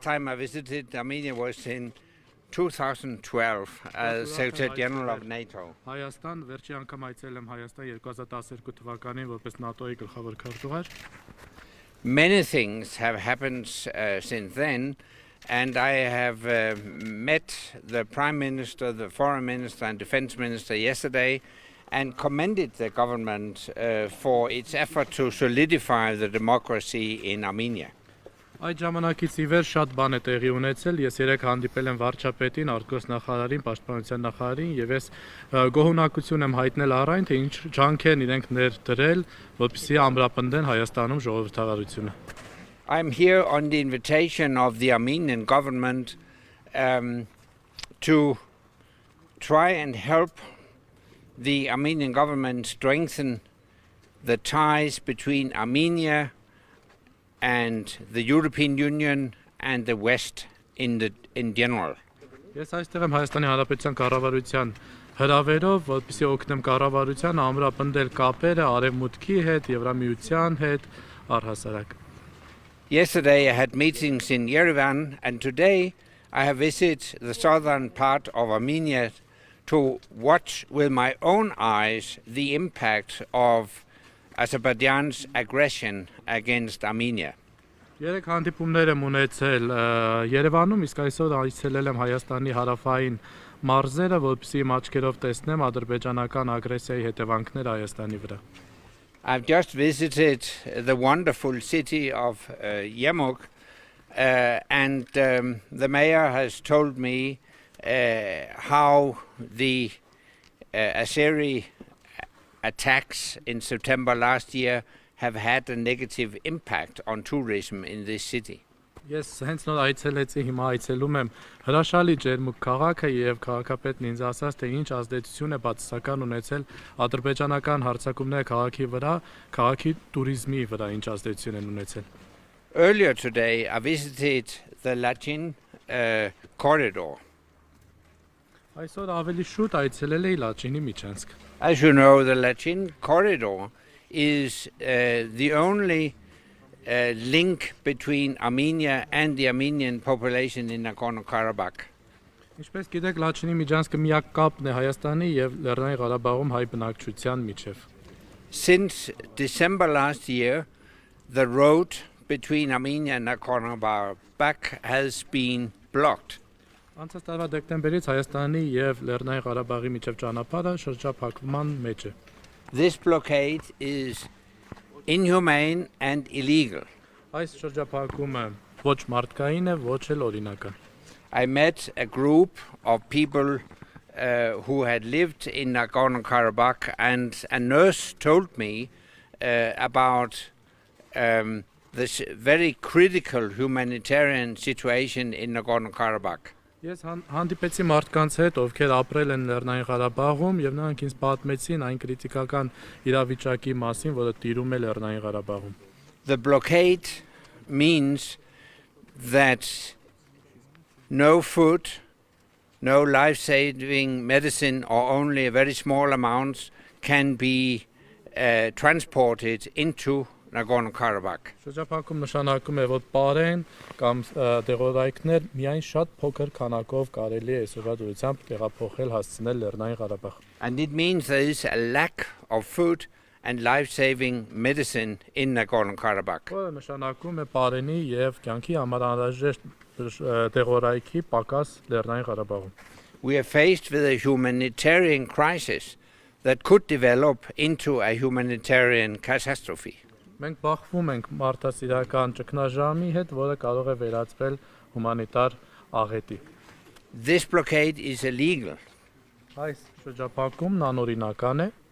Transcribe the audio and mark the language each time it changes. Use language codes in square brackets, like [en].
[en] Time I visited Armenia was in 2012 as Secretary General of NATO. [hy] Հայաստան վերջի անգամ այցելել եմ Հայաստան 2012 թվականին որպես ՆԱՏՕ-ի գլխավոր քարտուղար. [en] Many things have happened since then, and I have met the Prime Minister, the Foreign Minister and Defense Minister yesterday and commended the government for its effort to solidify the democracy in Armenia. [hy] Այդ ժամանակից ի վեր շատ բան է տեղի ունեցել, ես երեք հանդիպել եմ վարչապետին, արտգործնախարարին, պաշտպանության նախարարին եւ ես գոհունակություն եմ հայտնել առայն, թե ինչ ջանք են իրենք ներդրել, որպեսզի ամրապնդեն Հայաստանում ժողովրդավարությունը. [en] I'm here on the invitation of the Armenian government to try and help the Armenian government strengthen the ties between Armenia and the European Union and the West in general. [hy] Ես այստեղ եմ Հայաստանի Հանրապետության կառավարության հրավերով, որպեսզի օգնեմ կառավարությանը ամրապնդել կապերը Արևմուտքի հետ, Եվրամիության հետ, առհասարակ. [en] Yesterday I had meetings in Yerevan, and today I have visited the southern part of Armenia to watch with my own eyes the impact of Azerbaijan's aggression against Armenia. [hy] Երեք հանդիպումներ եմ ունեցել Երևանում, իսկ այսօր այցելել եմ Հայաստանի հարավային մարզերը, որպեսզի իմ աչքերով տեսնեմ ադրբեջանական ագրեսիայի հետևանքները Հայաստանի վրա. [en] I've just visited the wonderful city of Ջերմուկ, and the mayor has told me how the Azeri attacks in September last year have had a negative impact on tourism in this city. [hy] Ես հենց նոր այցելեցի, հիմա այցելում եմ հրաշալի Ջերմուկ քաղաքը եւ քաղաքապետն ինձ ասաց, թե ինչ ազդեցություն է բացասական ունեցել ադրբեջանական հարձակումները քաղաքի վրա, քաղաքի туриզմի վրա ինչ ազդեցություն են ունեցել. [en] Earlier today I visited the Lachin corridor. [hy] Այսօր ավելի շուտ այցելել էի Լաչինի միջանցք. [en] As you know, the Lachin corridor is the only link between Armenia and the Armenian population in Nagorno-Karabakh. [hy] Ինչպես գիտեք, Լաչինի միջանցքը միակ կապն է Հայաստանի եւ Լեռնային Ղարաբաղում հայ բնակչության միջև. [en] Since December last year, the road between Armenia and Nagorno-Karabakh has been blocked. [hy] Անցած տարվա դեկտեմբերից Հայաստանի եւ Լեռնային Ղարաբաղի միջև ճանապարհը շրջափակման մեջ է. [en] This blockade is inhumane and illegal. [hy] Այս շրջափակումը ոչ մարդկային է, ոչ էլ օրինական. [en] I met a group of people who had lived in Nagorno-Karabakh, and a nurse told me about this very critical humanitarian situation in Nagorno-Karabakh. [hy] Ես հանդիպեցի մարդկանց հետ, ովքեր ապրել են Լեռնային Ղարաբաղում եւ նրանք ինձ պատմեցին այն քրիտիկական իրավիճակի մասին, որը տիրում է Լեռնային Ղարաբաղում. [en] The blockade means that no food, no life-saving medicine, or only a very small amounts can be transported into Nagorno-Karabakh. [hy] Շրջափակում նշանակում է, որ պարեն կամ դեղորայքներ միայն շատ փոքր քանակով կարելի է այսօրվա դրությամբ տեղափոխել հասցնել Լեռնային Ղարաբաղ. [en] And it means there is a lack of food and life-saving medicine in Nagorno-Karabakh. [hy] Որը նշանակում է պարենի եւ կյանքի համար անհրաժեշտ դեղորայքի պակաս Լեռնային Ղարաբաղում. [en] We are faced with a humanitarian crisis that could develop into a humanitarian catastrophe. [hy] Մենք բախվում ենք մարդասիրական ճգնաժամի հետ, որը կարող է վերածվել հումանիտար աղետի. [en] This blockade is illegal. [hy] Այս շրջափակումն անօրինական է.